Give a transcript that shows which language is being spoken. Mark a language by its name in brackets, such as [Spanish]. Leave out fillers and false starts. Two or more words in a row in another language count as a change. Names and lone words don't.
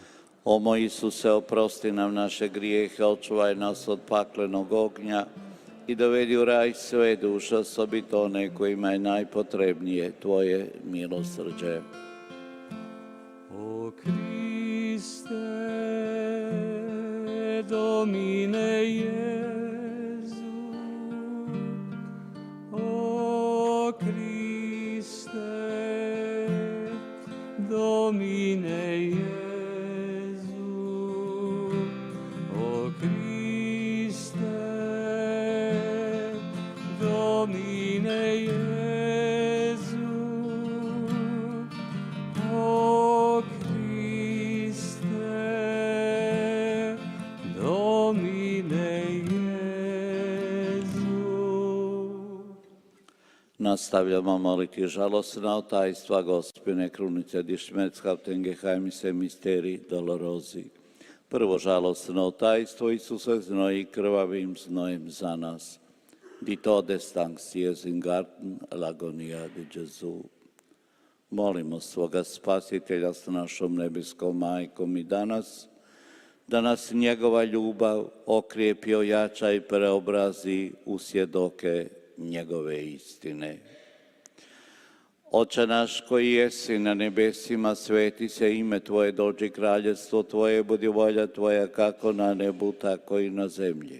[Croatian] O moj Isuse, oprosti nam naše grijehe, očuvaj nas od paklenog ognja i dovedi u raj sve duše, osobito one kojima je najpotrebnije tvoje milosrđe. [Latin] O Kriste, Domine Jezu, o Kriste, Domine Jezu, o Kriste, Domine Jezu, o Kriste, Domine Jezu. [Croatian] Nastavljamo moliti žalosna tajstva Gospine krunice [German] di Schmerzhaften Geheimnisse [Italian] Misteri Dolorosi. [Croatian] Prvo žalosno tajstvo, Isuse znoji krvavim znojem za nas. [German] Di Todesangst in Garten [Italian] l'agonia di Gesù. [Croatian] Molimo svoga Spasitelja s našom nebeskom majkom i danas, da nas njegova ljubav okrijepi, ojača i preobrazi u svjedoke njegove istine. Oče naš koji jesi na nebesima, sveti se ime Tvoje, dođi kraljevstvo Tvoje, budi volja Tvoja kako na nebu, tako i na zemlji.